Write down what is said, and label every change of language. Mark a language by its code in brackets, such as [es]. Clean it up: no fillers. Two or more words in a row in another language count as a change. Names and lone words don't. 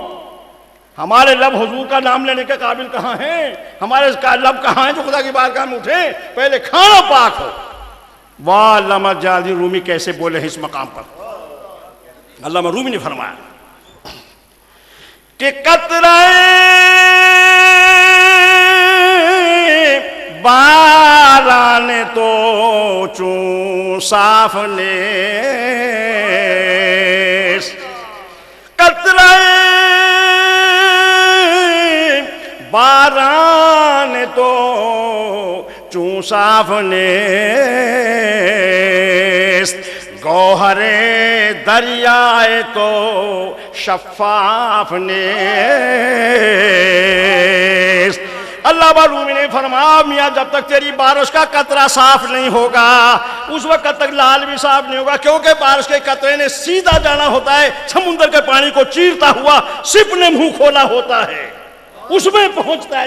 [ur] ہمارے لب حضور کا نام لینے کے قابل کہاں ہیں؟ ہمارے لب کہاں ہیں جو خدا کی بارگاہ میں اٹھیں؟ پہلے کھانا پاک ہو. واہ علامہ جلال رومی کیسے بولے اس مقام پر. علامہ رومی نے فرمایا کہ [fa] قطرہ باران تو چون صاف نیس, قطرہ باران تو چون صاف نیست، گوہر دریائے تو شفاف نیست۔ [ur] اللہ معلوم نے فرمایا میاں جب تک تیری بارش کا قطرہ صاف نہیں ہوگا اس وقت تک لال بھی صاف نہیں ہوگا، کیونکہ بارش کے قطرے نے سیدھا جانا ہوتا ہے، سمندر کے پانی کو چیرتا ہوا سپ نے منہ کھولا ہوتا ہے، اس میں پہنچتا ہے۔